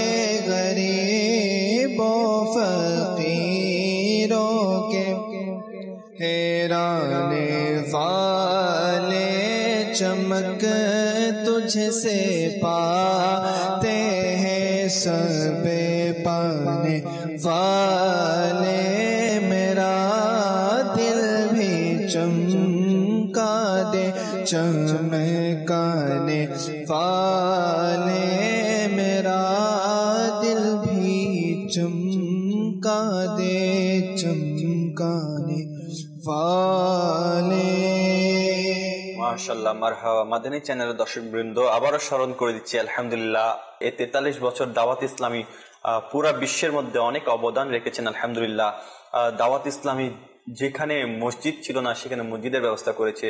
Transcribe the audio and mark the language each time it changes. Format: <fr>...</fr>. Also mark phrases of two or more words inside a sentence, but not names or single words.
<ur>غریبوں فقیروں کے ٹھہرانے والے، چمک تجھ سے پاتے ہیں سب پانے والے، میرا دل بھی چمکا دے چمکانے والے، میرا دل بھی چمکا دے چمکانے والے۔</ur> <bn>মাশাআল্লাহ, মারহাবা। মাদানী চ্যানেলের দর্শক বৃন্দ, আবারও স্মরণ করে দিচ্ছি আলহামদুলিল্লাহ, এই 43 বছর দাওয়াত ইসলামী পুরা বিশ্বের মধ্যে অনেক অবদান রেখেছেন আলহামদুলিল্লাহ। দাওয়াত ইসলামী যেখানে মসজিদ ছিল না সেখানে মসজিদের ব্যবস্থা করেছে।</bn>